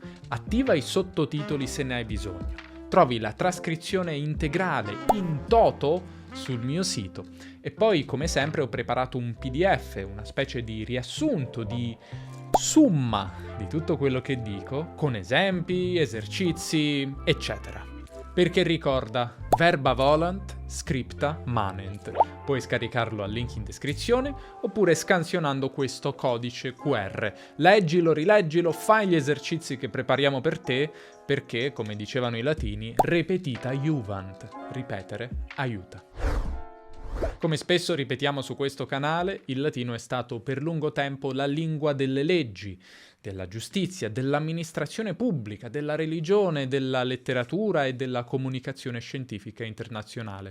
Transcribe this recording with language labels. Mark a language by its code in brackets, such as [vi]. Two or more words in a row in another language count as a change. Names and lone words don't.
[it] Attiva i sottotitoli se ne hai bisogno. Trovi la trascrizione integrale in toto sul mio sito. E poi, come sempre, ho preparato un PDF, una specie di riassunto, di summa di tutto quello che dico, con esempi, esercizi, eccetera. Perché ricorda, [la] verba volant, scripta manent. [it] Puoi scaricarlo al link in descrizione oppure scansionando questo codice QR. Leggilo, rileggilo, fai gli esercizi che prepariamo per te, perché, come dicevano i latini, [la] repetita iuvant. [it] Ripetere aiuta. Come spesso ripetiamo su questo canale, il latino è stato per lungo tempo la lingua delle leggi, della giustizia, dell'amministrazione pubblica, della religione, della letteratura e della comunicazione scientifica internazionale.